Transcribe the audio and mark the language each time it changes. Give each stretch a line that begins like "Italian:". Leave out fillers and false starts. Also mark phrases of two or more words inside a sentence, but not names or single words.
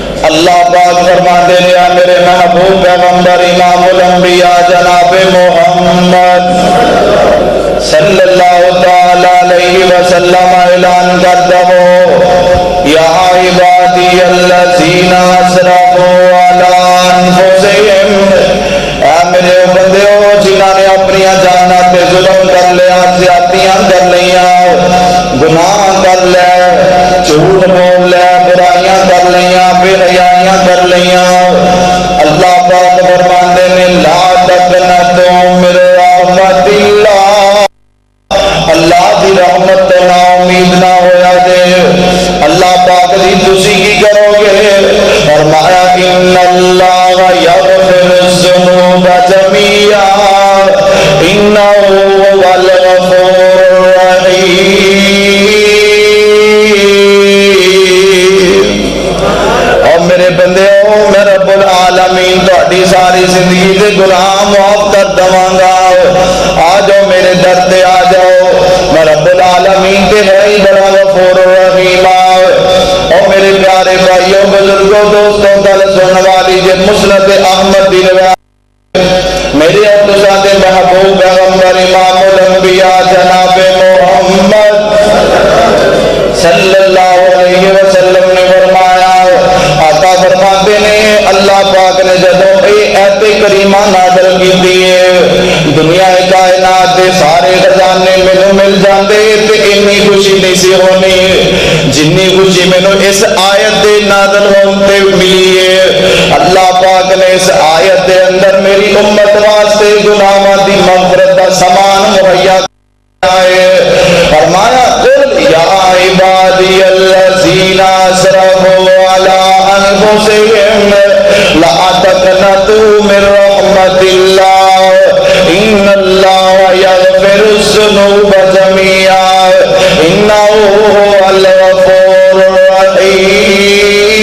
Urdu: اللہ پاک فرماتے ہیں میرے محبوب پیغمبر امام الانبیاء جناب محمد
Arabic: صلی اللہ تعالی علیہ وسلم
Urdu: اعلان کرتا ہو
Arabic: یا عبادی الذین اسرفوا علی انفسہم،
Punjabi: اے میرے بندیو جنہاں نے اپنی جاناں تے ظلم کر لیا، زیادتیاں کر لیا، گناہ کر لیا، جھوٹ بول لیا، برائیاں کر لیا، بے حیائیاں کر لیا، اللہ پاک فرماتے ہیں
Arabic: لا تقنطوا من رحمت اللہ،
Punjabi: اللہ دی رحمت تو نا امید نہ ہویا جے، اللہ پاک دی تسی کی کرو گے؟
Arabic: فرمایا ان اللہ یغفر الذنوب جميعا انہ هو الغفور الرحیم۔
Punjabi: اور میرے بندے ہو میں
Arabic: رب العالمین
Punjabi: تہاڈی ساری زندگی دے گناہ معاف کر دواں گا، آ جاؤ میرے در تے آ جاؤ، میں
Arabic: رب العالمین
Punjabi: تے ہے ہی بڑا
Arabic: غفور الرحیم۔
Punjabi: اور میرے پیارے بھائیوں بزرگوں دوستوں گل سننے والی جے مسند احمد دی روایت میرے اور تساں دے محبوب پیغمبر امام الانبیاء جناب محمد
Arabic: صلی اللہ علیہ وسلم
Punjabi: نے فرمایا، آقا فرماتے ہیں اللہ پاک نے جدوں اے ایت کریمہ نازل کیتی ہے دنیا کائنات دے سارے خزانے مینوں مل جاندے تے اتنی خوشی نہیں سی ہونی جنی خوشی مینوں اس آیت دے نازل ہون تے ملی ہے۔ اللہ پاک نے اس آیت دے اندر میری امت واسطے گناہاں دی مغفرت دا سامان مہیا کیا ہے۔
Arabic: فرمایا قل یا عبادی الذین اسرفوا علی انفسہم لا تقنطوا من رحمت اللہ ان اللہ یغفر الذنوب جميعا انہ هو الغفور الرحیم۔